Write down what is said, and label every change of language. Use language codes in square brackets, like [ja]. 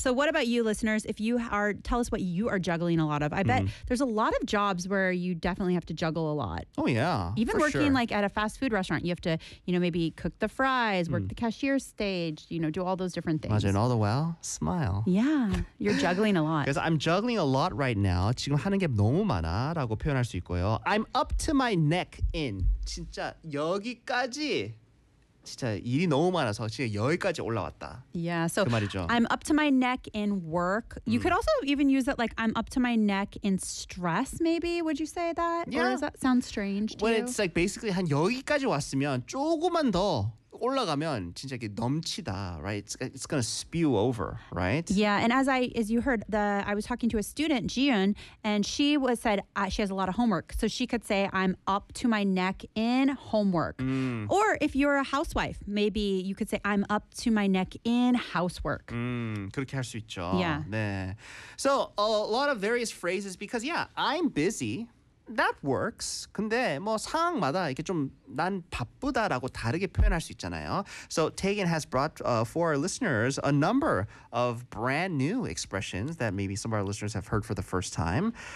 [en] So what about you listeners? If you are tell us what you are juggling a lot of. I bet there's a lot of jobs where you definitely have to juggle a lot. Oh yeah. Even working like at a fast food restaurant, you have to, you know, maybe cook the fries, work the cashier stage, you know, do all those different things. [ko] 맞아요. [en] All the while, smile. Yeah, you're juggling a lot. [ko] 그래서 [en] I'm juggling a lot right now. [ko] 지금 하는 게 너무 많아 라고 표현할 수 있고요. [en] I'm up to my neck in. [ko] 진짜 여기까지. 진짜 일이 너무 많아서 진짜 여기까지 올라왔다. [en] Yeah, so [ko] 그 말이죠. [en] I'm up to my neck in work. You could also even use it like I'm up to my neck in stress maybe. Would you say that? Yeah. Or does that sound strange to when you? Well, it's like basically [ko] 한 여기까지 왔으면 조금만 더 올라가면 진짜 이게 넘치다, [en] right? It's gonna spew over, right? Yeah, and as you heard, I was talking to a student, Jiyun, and she has a lot of homework, so she could say, "I'm up to my neck in homework." Mm. Or if you're a housewife, maybe you could say, "I'm up to my neck in housework." [ko] 그렇게 할 수 있죠. [en] Yeah. [ko] 네. [en] So a lot of various phrases because I'm busy. That works. [ko] 근데 뭐 상황마다 이렇게 좀 난 바쁘다라고 다르게 표현할 수 있잖아요. [en] So Tegan has brought for our listeners a number of brand new expressions that maybe some of our listeners have heard for the first time.